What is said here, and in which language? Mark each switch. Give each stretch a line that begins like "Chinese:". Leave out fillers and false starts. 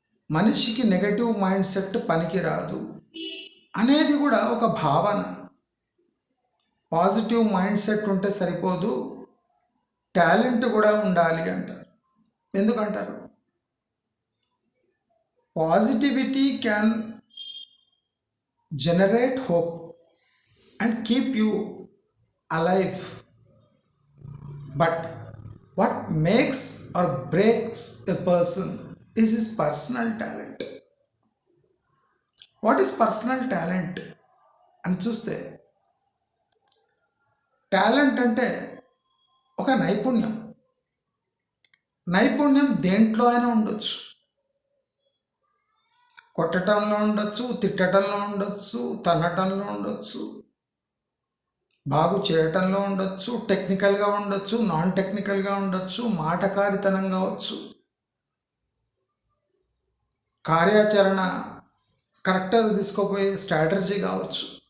Telugu: మనిషికి negative mind set పనికిరాదు అనేది కూడా ఒక భావన. పాజిటివ్ మైండ్ సెట్ ఉంటే సరిపోదు, టాలెంట్ కూడా ఉండాలి అంటారు. ఎందుకంటారు?
English: Positivity can generate hope and keep you alive, but what makes or breaks a person is his personal talent. What is personal talent
Telugu: అని చూస్తే, టాలెంట్ అంటే ఒక నైపుణ్యం. నైపుణ్యం దేంట్లో అయినా ఉండొచ్చు. కొట్టడంలో ఉండొచ్చు, తిట్టడంలో ఉండొచ్చు, తన్నటంలో ఉండొచ్చు, బాగు చేయటంలో ఉండొచ్చు, టెక్నికల్గా ఉండొచ్చు, నాన్ టెక్నికల్గా ఉండొచ్చు, మాటకారితనం కావచ్చు, కార్యాచరణ కరెక్ట్గా తీసుకోపోయే స్ట్రాటజీ కావచ్చు.